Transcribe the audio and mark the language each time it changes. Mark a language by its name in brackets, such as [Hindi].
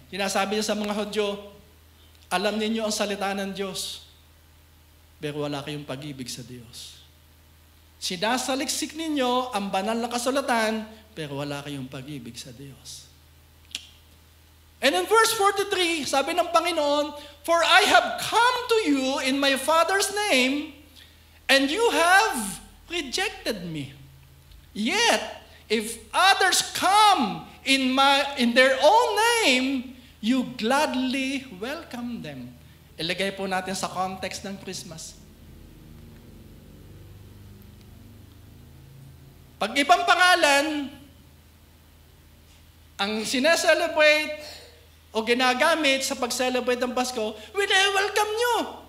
[Filipino] Sinasabi niya sa mga Hudyo, alam ninyo ang salita ng Diyos, pero wala kayong pag-ibig sa Diyos. Sinasaliksik ninyo ang banal na kasulatan, pero wala kayong pag-ibig sa Diyos. [English] And in verse 43, [Filipino] sabi ng Panginoon, [English] "For I have come to you in my Father's name, and you have rejected me. Yet, if others come in their own name, you gladly welcome them." [Filipino] Ilagay po natin sa context ng Christmas. Pag ibang pangalan ang sineselebrate o ginagamit sa pag-celebrate ng Pasko, welcome nyo.